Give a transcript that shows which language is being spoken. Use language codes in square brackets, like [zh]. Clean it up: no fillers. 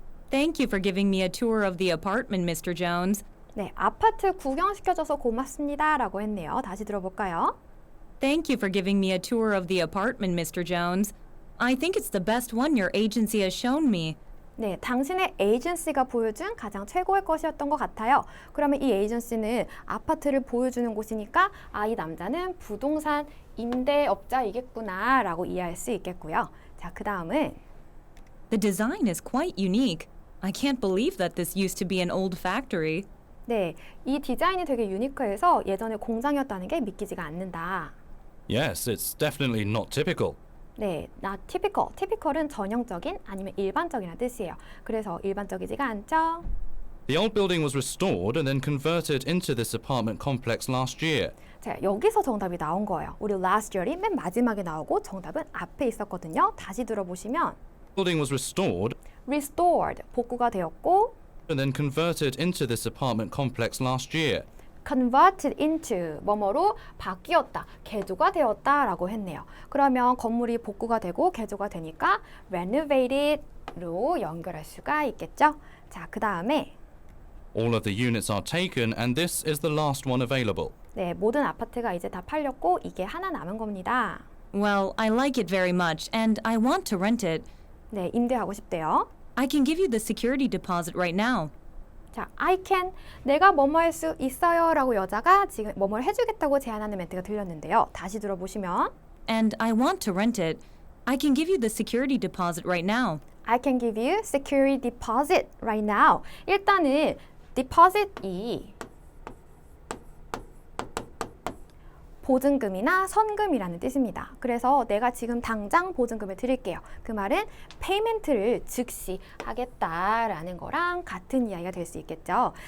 [en] Thank you for giving me a tour of the apartment, Mr. Jones. [ko] 네, 아파트 구경시켜줘서 고맙습니다 라고 했네요. 다시 들어볼까요? [en] Thank you for giving me a tour of the apartment, Mr. Jones. I think it's the best one your agency has shown me. [ko] 네, 당신의 에이전시가 보여준 가장 최고의 것이었던 것 같아요. 그러면 이 에이전시는 아파트를 보여주는 곳이니까 아, 이 남자는 부동산 임대업자이겠구나 라고 이해할 수 있겠고요. 자, 그 다음은 [en] The design is quite unique. I can't believe that this used to be an old factory. [ko] 네, 이 디자인이 되게 유니크해서 예전에 공장이었다는 게 믿기지가 않는다. [en] Yes, it's definitely not typical. 네, not typical. [ko] typical은 전형적인 아니면 일반적이라는 뜻이에요. 그래서 일반적이지가 않죠. [en] The old building was restored and then converted into this apartment complex last year. [ko] 자, 여기서 정답이 나온 거예요. 우리 last year이 맨 마지막에 나오고 정답은 앞에 있었거든요. 다시 들어보시면 [en] The building was restored [ko] restored, 복구가 되었고 [en] and then converted into this apartment complex last year. [ko] converted into, 뭐뭐로 바뀌었다, 개조가 되었다라고 했네요. 그러면 건물이 복구가 되고 개조가 되니까 renovated로 연결할 수가 있겠죠. 자, 그 다음에 [en] All of the units are taken and this is the last one available. [ko] 네, 모든 아파트가 이제 다 팔렸고 이게 하나 남은 겁니다. [en] Well, I like it very much, and I want to rent it. [ko] 네, 임대하고 싶대요. [en] I can give you the security deposit right now. [ko] 자, [en] I can, [ko] 내가 뭐뭐 할 수 있어요 라고 여자가 지금 뭐뭐를 해주겠다고 제안하는 멘트가 들렸는데요. 다시 들어보시면 [en] And I want to rent it. I can give you the security deposit right now. I can give you security deposit right now. [ko] 일단은 deposit이 보증금이나 선금이라는 뜻입니다. 그래서 내가 지금 당장 보증금을 드릴게요. 그 말은 페이멘트를 즉시 하겠다라는 거랑 같은 이야기가 될 수 있겠죠.